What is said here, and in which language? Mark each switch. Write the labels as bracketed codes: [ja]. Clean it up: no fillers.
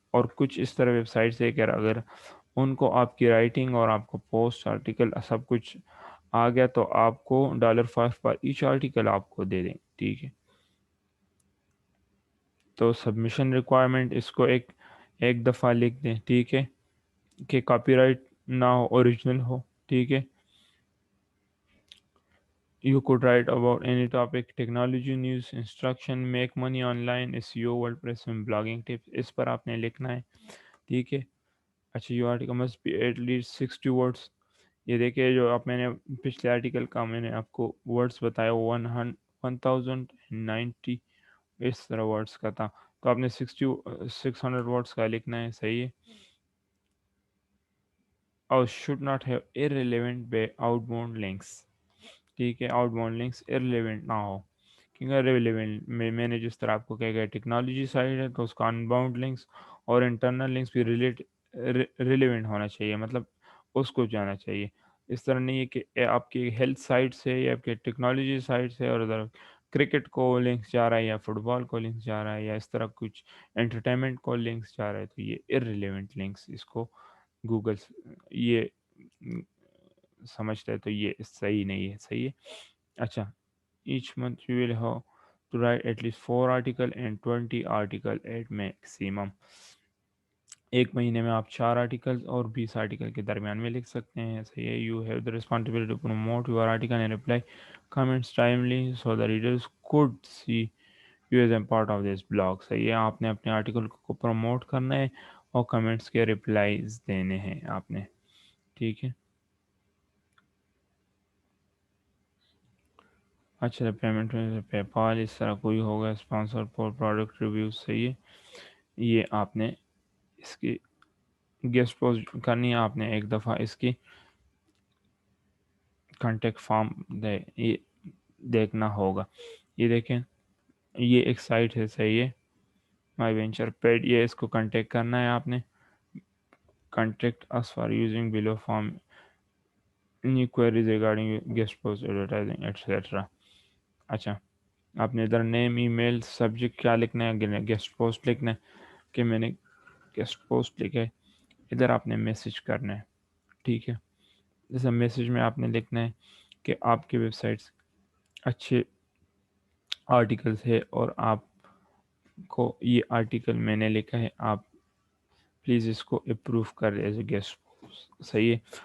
[ur] اور کچھ اس طرح ویب سائٹس ہے کہ اگر ان کو آپ کی رائٹنگ اور آپ کو پوسٹ آرٹیکل سب کچھ آ گیا تو آپ کو $5 پر ایچ آرٹیکل آپ کو دے دیں. ٹھیک ہے، تو سبمیشن ریکوائرمنٹ اس کو ایک دفعہ لکھ دیں. ٹھیک ہے، کہ کاپی رائٹ نہ ہو، اوریجنل ہو. ٹھیک ہے. [en] You could write about any topic: technology, news, instruction, make money online, SEO, WordPress and blogging tips. [ur] اس پر آپ نے لکھنا ہے. ٹھیک ہے. اچھا، you [en] Article must be at least 60 words. [ur] یہ دیکھیں، جو آپ میں نے پچھلے آرٹیکل کا میں نے آپ کو ورڈس بتایا 1090 اس طرح ورڈس کا تھا، تو آپ نے 600 ورڈس کا لکھنا ہے. صحیح ہے. اور [en] should not have irrelevant [ur] out bound links. ٹھیک ہے، آؤٹ باؤنڈ لنکس ارریلیونٹ نہ ہو، کیونکہ ریلیونٹ میں نے جس طرح آپ کو کہا گیا ٹیکنالوجی سائڈ ہے تو اس کا ان باؤنڈ لنکس اور انٹرنل لنکس بھی ریلیونٹ ہونا چاہیے، مطلب اس کو جانا چاہیے. اس طرح نہیں ہے کہ آپ کی ہیلتھ سائٹ سے یا آپ کے ٹیکنالوجی سائٹ سے اور ادھر کرکٹ کو لنکس جا رہا ہے یا فٹ بال کو لنکس جا رہا ہے یا اس طرح کچھ انٹرٹینمنٹ کو لنکس جا رہا ہے، تو یہ ارریلیونٹ لنکس، اس کو گوگل یہ سمجھتا ہے تو یہ صحیح نہیں ہے. صحیح ہے. اچھا، [en] each month you will have to write at least 4 article and 20 article at maximum. [ur] ایک مہینے میں آپ 4 آرٹیکل اور 20 آرٹیکل کے درمیان میں لکھ سکتے ہیں. صحیح ہے. [en] You have the responsibility to promote your article and reply comments timely so the readers could see you as a part of this blog. [ur] صحیح ہے. آپ نے اپنے آرٹیکل کو پروموٹ کرنا ہے اور کمنٹس کے ریپلائز دینے ہیں آپ نے. ٹھیک ہے. اچھا، پیمنٹ پے پال اس طرح کوئی ہوگا، اسپانسر فور پروڈکٹ ریویوز. صحیح ہے. یہ آپ نے اس کی گیسٹ پوسٹ کرنی ہے، آپ نے ایک دفعہ اس کی کانٹیکٹ فارم یہ دیکھنا ہوگا. یہ دیکھیں، یہ ایک سائٹ ہے. صحیح ہے. مائی وینچر پیڈ، یہ اس کو کانٹیکٹ کرنا ہے آپ نے. [en] Contact us for using below form any queries regarding guest post advertising etc. [ur] اچھا، آپ نے ادھر نیم، ای میل، سبجیکٹ کیا لکھنا ہے، گیسٹ پوسٹ لکھنا ہے کہ میں نے گیسٹ پوسٹ لکھا ہے. ادھر آپ نے میسج کرنا ہے. ٹھیک ہے. جیسا میسج میں آپ نے لکھنا ہے کہ آپ کی ویب سائٹس اچھے آرٹیکلس ہے اور آپ کو یہ آرٹیکل میں نے لکھا ہے، آپ پلیز اس کو اپروو کر ایز اے گیسٹ پوسٹ. صحیح ہے.